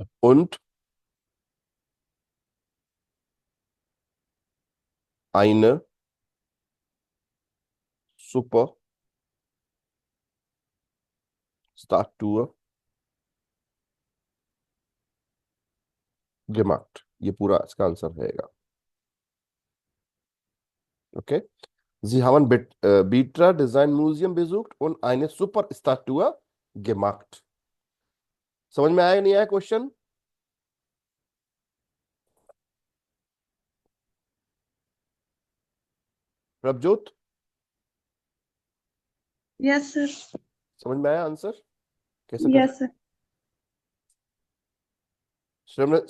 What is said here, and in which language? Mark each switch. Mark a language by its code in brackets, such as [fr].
[de] und eine super Statue gemacht। [hi] ये पूरा इसका आंसर रहेगा। [de] ओके, Sie haben Bitra Design Museum besucht und eine super Statue gemacht। [hi] समझ में आया नहीं आया क्वेश्चन, प्रभजोत? [en] Yes sir. [hi] समझ में आया आंसर कैसे कर, [en] Yes sir.